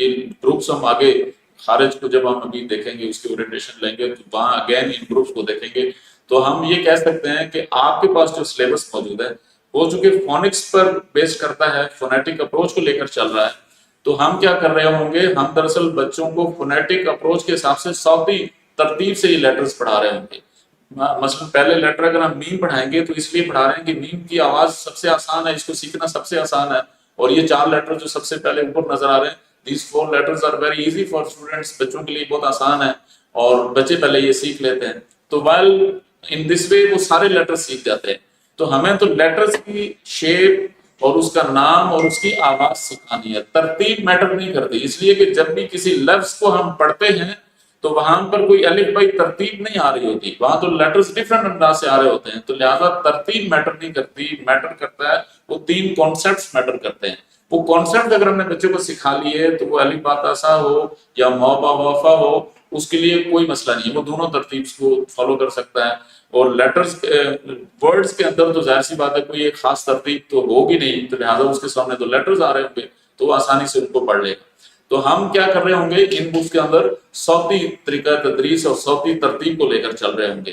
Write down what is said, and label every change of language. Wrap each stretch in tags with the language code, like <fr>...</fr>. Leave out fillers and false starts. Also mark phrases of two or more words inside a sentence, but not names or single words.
<ur>تو یہ گروپس ہم آگے خارج کو جب ہم ابھی دیکھیں گے، اس کی اورینٹیشن لیں گے، تو وہاں اگین ان گروپس کو دیکھیں گے، تو ہم یہ کہہ سکتے ہیں کہ آپ کے پاس جو سلیبس موجود ہے وہ چونکہ فونکس پر بیس کرتا ہے،</ur> <en>phonetic approach</en> <ur>کو لے کر چل رہا ہے، تو ہم کیا کر رہے ہوں گے، ہم دراصل بچوں کو</ur> <en>phonetic approach</en> <ur>کے حساب سے صوتی ترتیب سے یہ لیٹرز پڑھا رہے ہوں گے. مثلا پہلے لیٹر اگر ہم میم پڑھائیں گے تو اس لیے پڑھا رہے ہیں کہ میم کی آواز سب سے آسان ہے، اس کو سیکھنا سب سے آسان ہے، اور یہ 4 لیٹر جو سب سے پہلے اوپر نظر آ رہے ہیں،</ur> <en>these 4 letters are very easy for students،</en> <ur>بچوں کے لیے بہت آسان ہے اور بچے پہلے یہ سیکھ لیتے ہیں. تو</ur> <en>while in this way</en> <ur>وہ سارے لیٹر سیکھ جاتے ہیں. تو ہمیں تو لیٹرز کی شیپ اور اس کا نام اور اس کی آواز سکھانی ہے، ترتیب میٹر نہیں کرتی، اس لیے کہ جب بھی کسی لفظ کو ہم پڑھتے ہیں تو وہاں پر کوئی الف بائی ترتیب نہیں آ رہی ہوتی، وہاں تو لیٹرز ڈیفرنٹ انداز سے آ رہے ہوتے ہیں، تو لہٰذا ترتیب میٹر نہیں کرتی، میٹر کرتا ہے وہ 3</ur> <en>concepts matter</en> <ur>کرتے ہیں. وہ کانسیپٹ اگر ہم نے بچے کو سکھا لیے تو وہ الف با تا سا ہو یا ما با وا فا ہو، اس کے لیے کوئی مسئلہ نہیں ہے، وہ دونوں ترتیب کو فالو کر سکتا ہے. اور</ur> <en>letters words</en> <ur>کے اندر تو ظاہر سی بات ہے کوئی ایک خاص ترتیب تو ہوگی نہیں، تو لہٰذا اس کے سامنے تو لیٹرز آ رہے ہوں گے تو وہ آسانی سے ان کو پڑھ لے گا. تو ہم کیا کر رہے ہوں گے، ان بکس کے اندر صوتی طریقہ تدریس اور صوتی ترتیب کو لے کر چل رہے ہوں گے.</ur>